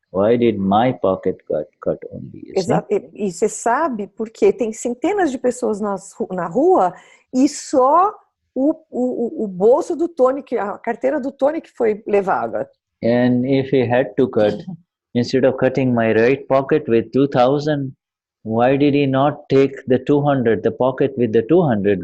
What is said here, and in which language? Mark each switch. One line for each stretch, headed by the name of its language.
English: Why did my pocket got cut only, you see?
Portuguese: E você sabe porque tem centenas de pessoas na rua e só o bolso do Tony, a carteira do Tony que foi levada.
English: And if he had to cut, instead of cutting my right pocket with 2,000, why did he not take the 200, the pocket with the 200?